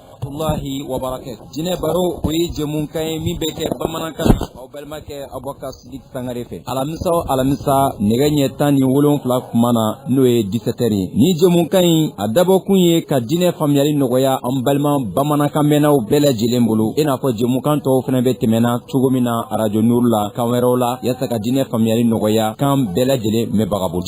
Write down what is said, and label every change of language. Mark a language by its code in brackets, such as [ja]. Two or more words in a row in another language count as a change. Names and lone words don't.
[ar] رحمة الله وبركاته. [bm] Jine baro oyi jemun kay mi beke bamanankan aw balmake Abubakar Sidik Sangare fe. Alamisa nege ɲɛ ni 7 kumana n'o ye 17h ni jemun kay a dabɔ kun ye ka jine famiyali nɔgɔya an balima bamanankan mɛnnaw bɛɛ lajɛlen bolo. I n'a fɔ jemukan tɔw fɛnɛ bɛ tɛmɛna cogo min na Radio Nuru la kan wɛrɛw la yasa ka jine famiyali nɔgɔya kan bɛɛ lajɛlen mɛnbaga bolo.